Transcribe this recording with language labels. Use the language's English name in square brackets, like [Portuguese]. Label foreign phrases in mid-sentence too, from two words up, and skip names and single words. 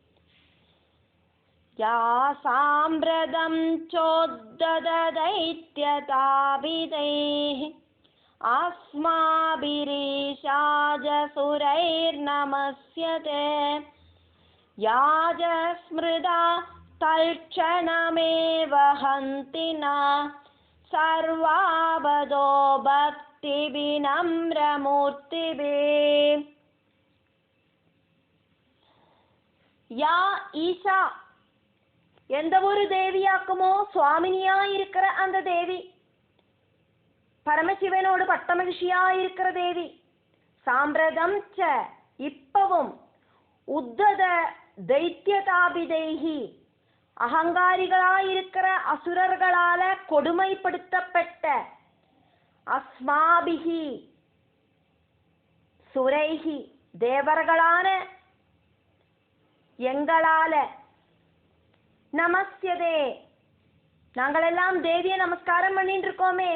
[Sanskrit] या साम्प्रतं चोद्धत दैत्यताभिदैः अस्माभिरीशाज सुरैर्नमस्यते. याज स्मृता तल्क्षणमेव हन्तिना सर्वावधो भक्तिविनम्रमूर्तिभिः. या ईशा, [Tamil] எந்த ஒரு தேவியாக்குமோ சுவாமினியாயிருக்கிற அந்த தேவி, பரமசிவனோடு பட்டமகிழ்ச்சியாயிருக்கிற தேவி. [Sanskrit] साम्प्रतं च [Tamil] இப்பவும், [Sanskrit] उद्धत दैत्यताभिदैः [Tamil] அகங்காரிகளாயிருக்கிற அசுரர்களால கொடுமைப்படுத்தப்பட்ட, [Sanskrit] अस्माभिः सुरैः [Tamil] தேவர்களான எங்களால, நமஸ்யதே நாங்களெல்லாம் தேவியை நமஸ்காரம் பண்ணிட்டு இருக்கோமே.